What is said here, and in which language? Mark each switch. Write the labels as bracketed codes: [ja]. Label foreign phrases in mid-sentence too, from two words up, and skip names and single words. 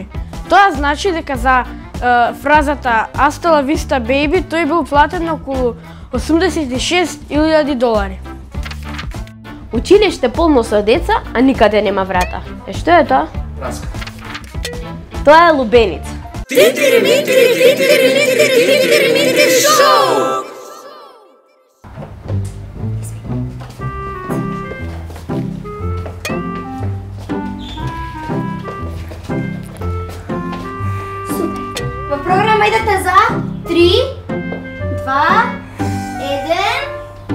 [mk] Тоа значи дека за фразата [es] Hasta la vista baby [mk] тој бил платен околу $86,000. Училиште полно со деца, а никаде нема врата. Што е тоа? Праска. Тоа е лубеница. Тинтери минтери, тинтери минтери, тинтери минтери шоу! Во програма идете за 3, 2, 1.